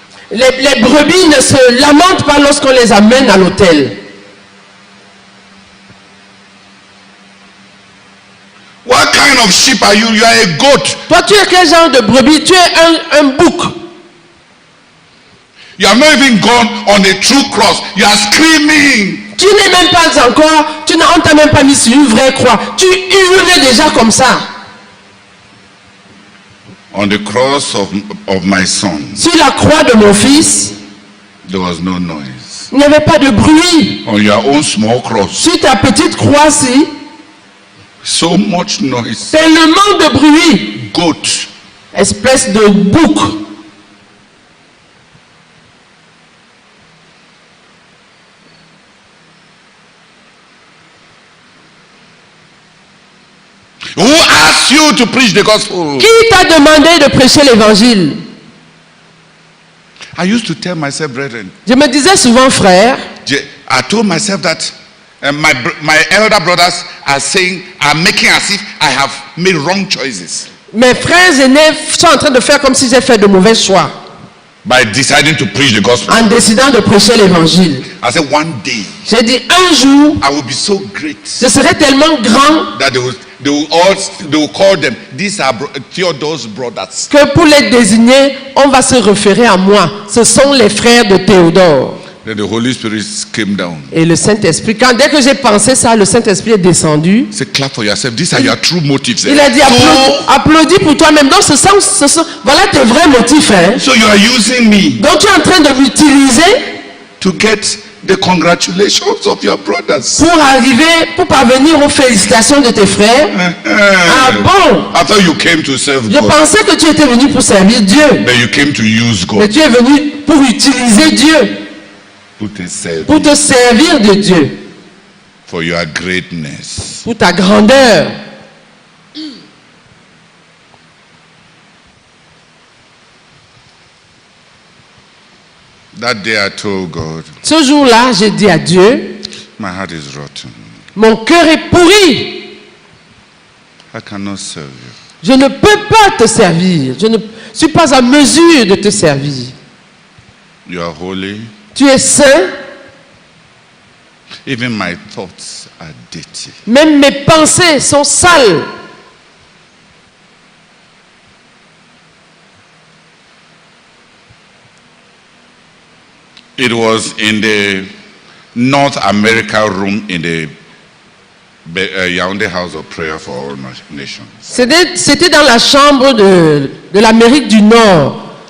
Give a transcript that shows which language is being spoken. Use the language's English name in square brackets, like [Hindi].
[French] Les brebis ne se lamentent pas lorsqu'on les amène à l'autel. [English] What kind of sheep are you? You are a goat. [French] Toi, tu es quel genre de brebis? Tu es un bouc. [English] You have not even gone on the true cross. You are screaming. [French] Tu n'es même pas encore, on t'a même pas mis sur une vraie croix. Tu hurlais déjà comme ça. [English] On the cross of my son, [French] Sur la croix de mon fils, [English] there was no noise. [French] il n'y avait pas de bruit. [English] On your own small cross, [French] Sur ta petite croix-ci, [English] so much noise. [French] tellement de bruit. [English] Goat. [French] Espèce de bouc. [English] Who asked you to preach the gospel? [French] Qui t'a demandé de prêcher l'évangile? [English] I used to tell myself, brethren, [French] Je me disais souvent, frère, [English] I told myself that my elder brothers are making as if I have made wrong choices [French] mes frères aînés sont en train de faire comme si j'ai fait de mauvais choix [English] by deciding to preach the gospel. [French] en décidant de prêcher l'évangile. [English] I said, one day [French] J'ai dit, un jour, [English] I will be so great [French] je serai tellement grand [English] that they will call them, these are Theodore's brothers. [French] que pour les désigner, on va se référer à moi. Ce sont les frères de Théodore. [English] Then the Holy Spirit came down. [French] Et le Saint-Esprit, dès que j'ai pensé ça, le Saint-Esprit est descendu. [English] Say, clap for yourself. These are your true motives. [French] Il a dit, applaudis pour toi-même. Donc, voilà tes vrais motifs. Hein. [English] So you are using me [French] Donc, tu es en train de m'utiliser [English] to get the congratulations of your brothers. [French] pour parvenir aux félicitations de tes frères. Ah bon? [English] I thought you came to serve [French] Je [English] God, [French] pensais que tu étais venu pour servir Dieu. [English] but you came to use [French] Mais [English] God. [French] tu es venu pour utiliser Dieu, Pour te servir. pour te servir de Dieu, [English] For your greatness. [French] pour ta grandeur. [English] That day I told God, [French] Ce jour-là, j'ai dit à Dieu, [English] my heart is rotten. [French] mon cœur est pourri. [English] I cannot serve you. [French] Je ne peux pas te servir. Je ne suis pas à mesure de te servir. [English] You are holy. [French] Tu es saint. [English] Even my thoughts are dirty. [French] Même mes pensées sont sales. [English] It was in the North America room in the Yaoundé House of Prayer for All Nations. [French] C'était dans la chambre de l'Amérique du Nord.